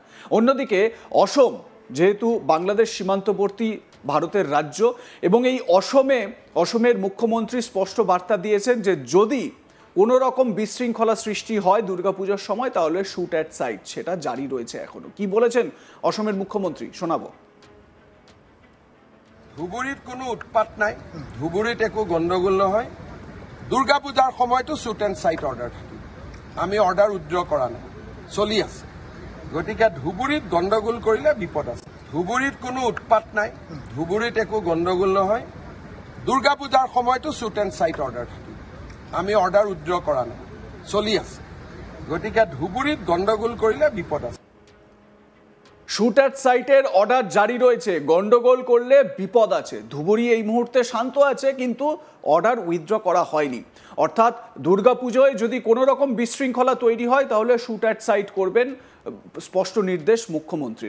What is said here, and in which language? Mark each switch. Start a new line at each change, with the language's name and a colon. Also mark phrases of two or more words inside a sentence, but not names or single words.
Bangla: অন্যদিকে অসম যেহেতু বাংলাদেশ সীমান্তবর্তী ভারতের রাজ্য, এবং এই অসমের মুখ্যমন্ত্রী স্পষ্ট বার্তা দিয়েছেন যে যদি কোনো রকম বিশৃঙ্খলা সৃষ্টি হয় দুর্গাপূজার সময় তাহলে
English: shoot at sight,
Bangla: সেটা জারি রয়েছে এখনো। কি বলেছেন অসমের মুখ্যমন্ত্রী শোনাবো।
Assamese: ধুবুৰীত কোনো উৎপাত নাই, ধুবুৰীত একো গণ্ডগোল নহয়। দুৰ্গাপূজাৰ সময়তো
English: shoot and sight order
Assamese: থাকিব, আমি
English: order withdraw
Assamese: কৰা নাই, চলি আছে। গতিকে ধুবুৰীত গণ্ডগোল কৰিলে বিপদ আছে। ধুবুৰীত কোনো উৎপাত নাই, ধুবুৰীত একো গণ্ডগোল নহয়। দুৰ্গাপূজাৰ সময়তো
English: shoot and sight order
Assamese: থাকিব, আমি
English: order withdraw
Assamese: কৰা নাই, চলি আছে। গতিকে ধুবুৰীত গণ্ডগোল কৰিলে বিপদ আছে।
English: shoot at sighter order
Bangla: জারি রয়েছে, গন্ডগোল করলে বিপদ আছে। ধুবুরি এই মুহূর্তে শান্ত আছে, কিন্তু
English: order withdraw
Bangla: করা হয়নি। অর্থাৎ দুর্গাপুজোয় যদি কোনো রকম বিশৃঙ্খলা তৈরি হয় তাহলে
English: shoot at sight
Bangla: করবেন, স্পষ্ট নির্দেশ মুখ্যমন্ত্রীর।